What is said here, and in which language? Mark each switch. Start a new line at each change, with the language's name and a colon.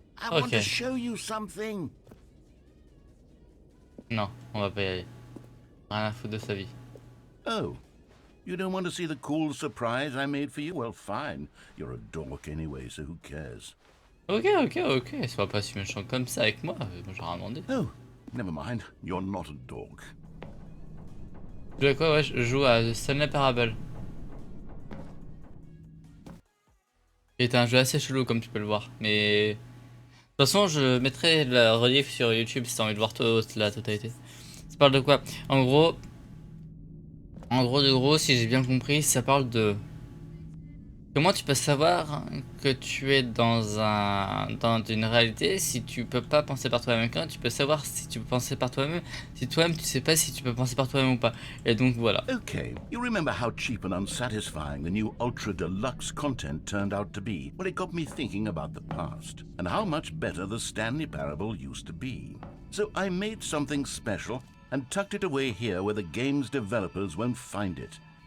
English: I want to show you something.
French: Non, on va pas y aller. Rien à foutre de sa vie.
English: Oh, you don't want to see the cool surprise I made for you? Well, fine. You're a dork anyway, so who cares?
French: Ok, sois pas si méchant comme ça avec moi, j'ai rien demandé.
English: Oh, never mind. You're not a dork.
French: Tu joues à quoi? Ouais, je joue à Stanley Parable. C'est un jeu assez chelou comme tu peux le voir, mais... De toute façon, je mettrai la relief sur YouTube si t'as envie de voir la totalité. Ça parle de quoi? En gros, si j'ai bien compris, ça parle de comment tu peux savoir que tu es dans une réalité si tu peux pas penser par toi-même. Quand tu peux savoir si tu peux penser par toi-même, si toi-même tu sais pas si tu peux penser par toi-même ou pas. Et donc voilà.
English: Okay, you remember how cheap and unsatisfying the new Ultra Deluxe content turned out to be? Well, it got me thinking about the past and how much better the Stanley Parable used to be. So I made something special and tucked it away here where the game's developers won't find it.